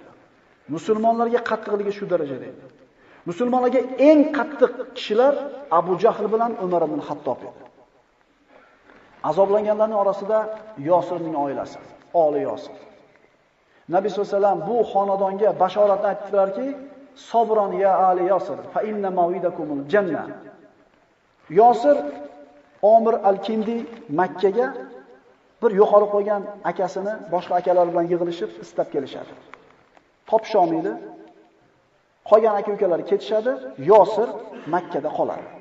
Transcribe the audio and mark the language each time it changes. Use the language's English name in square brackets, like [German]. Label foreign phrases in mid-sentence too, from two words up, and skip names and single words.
[Uzbek] Musulmonlarga qattiqligi shu darajada edi. Musulmonlarga eng qattiq kishilar Abu Jahl bilan Umar ibn Xattob edi. Azoblanganlarning orasida Yosirning oilasi, oli Yosir. Nabiy [Arabic] صلى الله عليه وسلم [Uzbek] bu xonadonga bashoratni aytdilarki, [Arabic] "صبرا يا آل ياسر فإن موعدكم الجنة." [Uzbek] Yosir Omir al-Kindi Makkaga bir yo'qolib qolgan akasini boshqa akalar bilan yig'ilishib istab kelishadi. Topsholmaydi. Qolgan aka-ukalari ketishadi, Yosir Makkada qoladi.